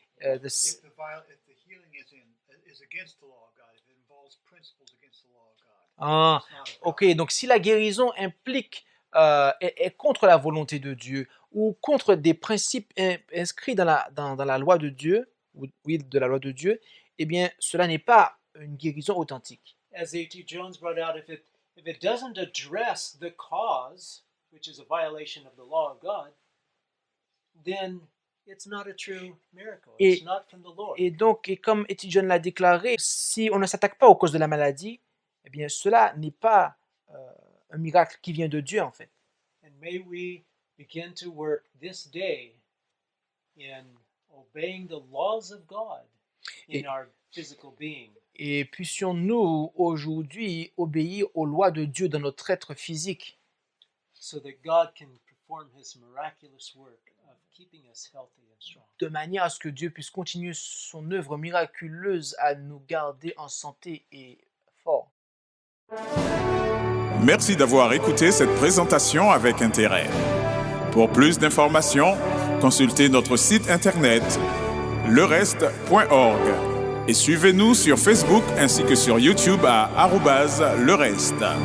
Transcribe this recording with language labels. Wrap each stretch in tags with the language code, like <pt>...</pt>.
<en>If the healing is against the law of God, if it involves principles against the law of God, it's not of God.</en> <fr>Ok, donc si la guérison implique est contre la volonté de Dieu, ou contre des principes inscrits dans la loi de Dieu, ou oui, de la loi de Dieu, eh bien, cela n'est pas une guérison authentique.</fr> <en>As A.T. Jones brought out, if it doesn't address the cause, which is a violation of the law of God, then it's not a true miracle. It's not from the Lord.</en> <fr>Et donc, et comme A.T. Jones l'a déclaré, si on ne s'attaque pas aux causes de la maladie, eh bien, cela n'est pas un miracle qui vient de Dieu, en fait.</fr> <en>And may we begin to work this day in obeying the laws of God in our physical being.</en> <fr>Et puissions-nous aujourd'hui obéir aux lois de Dieu dans notre être physique,</fr> <en>so that God can perform his miraculous work of keeping us healthy and strong.</en> <fr>de manière à ce que Dieu puisse continuer son œuvre miraculeuse à nous garder en santé et forts. Merci d'avoir écouté cette présentation avec intérêt. Pour plus d'informations, consultez notre site internet lereste.org et suivez-nous sur Facebook ainsi que sur YouTube à @lereste.</fr>